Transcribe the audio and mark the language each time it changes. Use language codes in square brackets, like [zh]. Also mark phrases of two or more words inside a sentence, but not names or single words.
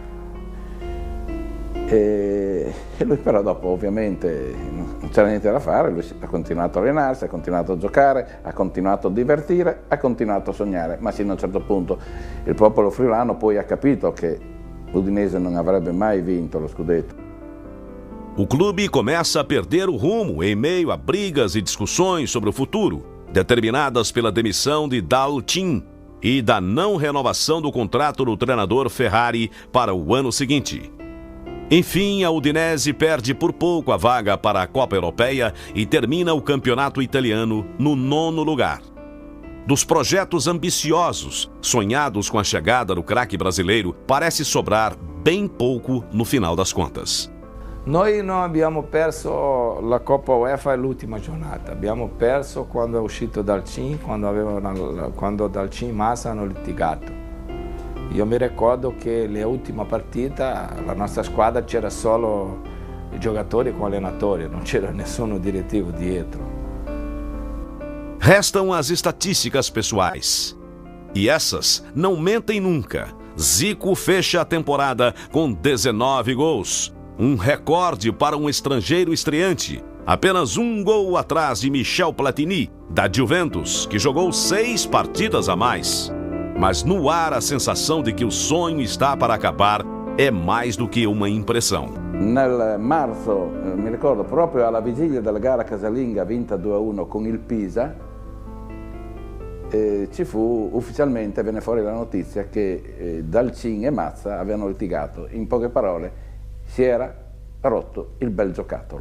[it] E lui però dopo ovviamente non c'era niente da fare, lui ha continuato a allenarsi, ha continuato a giocare, ha continuato a divertire, ha continuato a sognare, ma sino a un certo punto il popolo friulano poi ha capito che l'Udinese non avrebbe mai vinto lo scudetto. [pt] O clube começa a perder o rumo em meio a brigas e discussões sobre o futuro, determinadas pela demissão de Dalcin e da não renovação do contrato do treinador Ferrari para o ano seguinte. Enfim, a Udinese perde por pouco a vaga para a Copa Europeia e termina o campeonato italiano no 9º lugar. Dos projetos ambiciosos, sonhados com a chegada do craque brasileiro, parece sobrar bem pouco no final das contas. [it] Noi non abbiamo perso la Coppa UEFA l'ultima giornata, abbiamo perso quando è uscito Dalcin, quando Dalcin e Massa hanno litigato. Io mi ricordo che l'ultima partita, la nostra squadra c'era solo i giocatori com allenatori, non c'era nessuno direttivo dietro. [pt] Restam as estatísticas pessoais. E essas não mentem nunca. Zico fecha a temporada com 19 gols. Um recorde para um estrangeiro estreante. Apenas um gol atrás de Michel Platini, da Juventus, que jogou 6 partidas a mais. Mas no ar a sensação de que o sonho está para acabar é mais do que uma impressão. [it] Nel marzo, mi ricordo, proprio alla vigilia della gara casalinga vinta 2-1 con il Pisa, ci fu ufficialmente, venne fuori la notizia che Dalcin e Mazza avevano litigato. In poche parole, si era rotto il bel giocattolo.